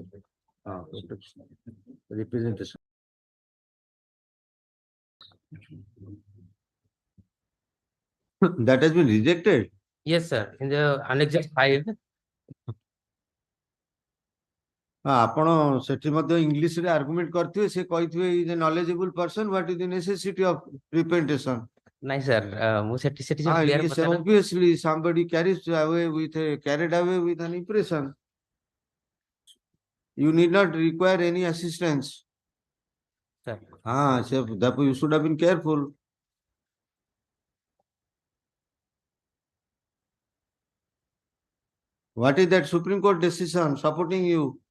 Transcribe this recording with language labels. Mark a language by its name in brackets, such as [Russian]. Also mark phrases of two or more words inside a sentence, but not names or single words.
[English] Representation. That has been rejected. Yes, sir. In the Annexer 5. [Odia] ଆପଣ ସେଠି ମଧ୍ୟ ଇଂଲିଶ ରେ ଆର୍ଗୁମେଣ୍ଟ କରିଥିବେ ସେ କହିଥିବେ [English] is a knowledgeable person what is the necessity of representation [Odia] ନାଇଁ ସାର୍ ମୁଁ ସେଠି ସେଠି Ah, [English] clear yes, [Odia] ପଚାରିଲା- [English] obviously somebody carried away with an impression. You need not require any assistance. Sir. So therefore you should have been careful. What is that Supreme Court decision supporting you?